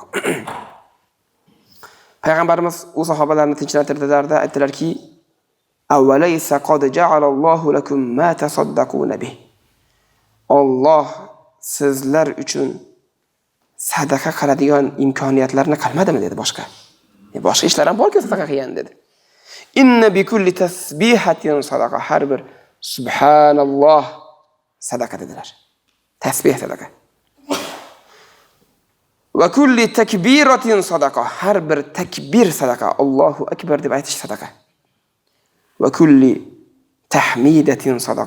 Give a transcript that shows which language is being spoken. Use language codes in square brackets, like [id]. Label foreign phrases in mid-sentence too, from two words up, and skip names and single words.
[uz] Payg'ambarimiz u sahobalarni tinchlantirdilarda aytdilarki, [ar] "أوليس قد جعل الله لكم ما تصدقون به." [uz] Alloh sizlar uchun sadaqa qiladigan imkoniyatlarni qilmadimi dedi boshqa. Boshqa ishlar ham bor-ku sadaqa qilgan dedi. [ar] إن بكل تسبيحة صدقة. [uz] Har bir subhanalloh sadaqa dedilar. Tasbih sadaqa. [ar] وكل تكبيرة صدقة. [uz] Har bir takbir sadaqa. [ar] الله أكبر [uz] deb aytish sadaqa. [ar] وكل تحميدة صدقة.